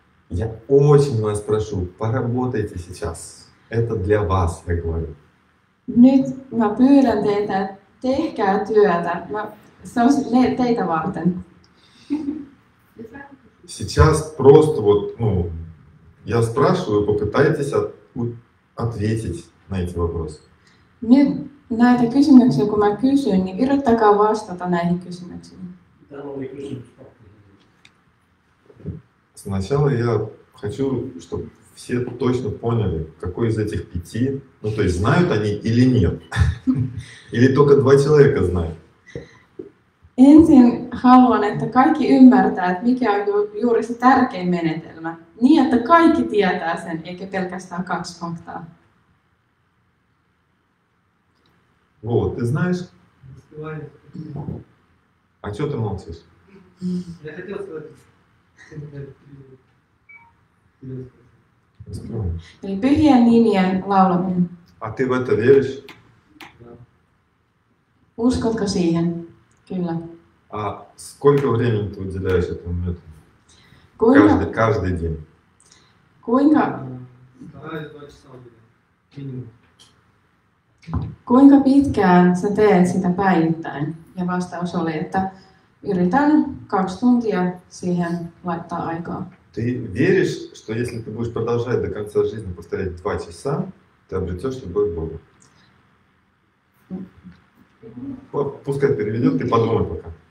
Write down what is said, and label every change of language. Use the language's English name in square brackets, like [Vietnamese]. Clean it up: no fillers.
[Russian] Я очень вас прошу, поработайте сейчас. Это для вас, я говорю. [Finnish] Nyt mä pyydän teitä, että tehkää työtä. Se on teitä varten. [Russian] Сейчас просто вот, ну, я спрашиваю, попытайтесь ответить на эти вопросы. [Finnish] Nyt näitä kysymyksiä, kun mä kysyn, niin yrittäkää vastata näihin kysymyksiin. [Russian] Сначала я хочу, чтобы все точно поняли, какой из этих 5, ну то есть знают они или нет. Или только 2 человека знают. [Finnish] Ensin haluan, että kaikki ymmärtää, että mikä on juuri se tärkein menetelmä. Niin, että kaikki tietää sen, eikä pelkästään 2 faktaa. [Russian] Вот, ты знаешь? А что ты молчишь? Я хотел сказать. [Finnish] Eli pyhien nimien laulaminen. [Russian] А ты в это веришь? [Finnish] Uskotko siihen? Kyllä. [Russian] А сколько времени ты уделяешь этому методу? [Finnish] Kuinka, [Russian] Каждый день. [Finnish] kuinka, [Russian] Стараюсь 2 часа минимум. [Finnish] kuinka pitkään sä teet sitä päivittäin? Ja vastaus oli, että yritän 2 tuntia siihen laittaa aikaa. [Russian] Ты веришь, что если ты будешь продолжать до конца жизни повторять 2 часа, ты обретешь любовь к Богу? пускай переведет, ты подумай пока.